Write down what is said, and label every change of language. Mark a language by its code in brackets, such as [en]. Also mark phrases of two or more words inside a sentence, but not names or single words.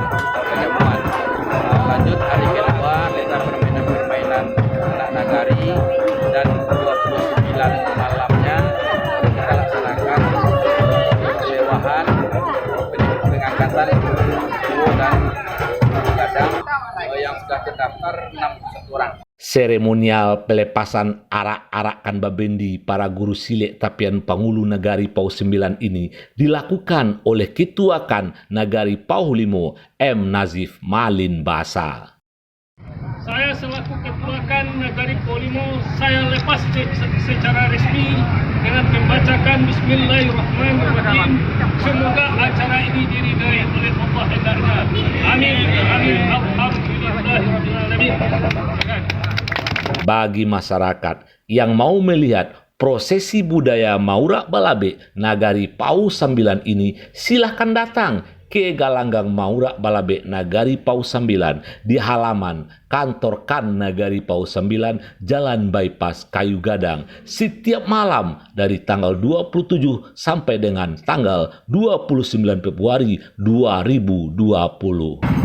[id] Lanjut hari kedua kita permainan anak nagari, dan 29 malamnya kita laksanakan kemewahan pengangkatan guru dan kadang yang sudah terdaftar 61 orang. Seremonial pelepasan arak-arakan babendi para guru silek tapian pangulu Nagari Pauh 9 ini dilakukan oleh Ketua Kan Nagari Pauh Limo M. Nazif Malin Basa. Saya selaku Ketua Kan Nagari Pauh Limo, saya lepas secara resmi dengan membacakan Bismillahirrahmanirrahim. Semoga acara ini diridai oleh Allah hendaknya. Amin. Amin. Alhamdulillahirrahmanirrahim. Bagi masyarakat yang mau melihat prosesi budaya Maurak Balabe Nagari Pauh 9 ini, silahkan datang ke Galanggang Maurak Balabe Nagari Pauh 9 di halaman kantor Kan Nagari Pauh 9 Jalan Bypass Kayu Gadang setiap malam dari tanggal 27 sampai dengan tanggal 29 Februari 2020.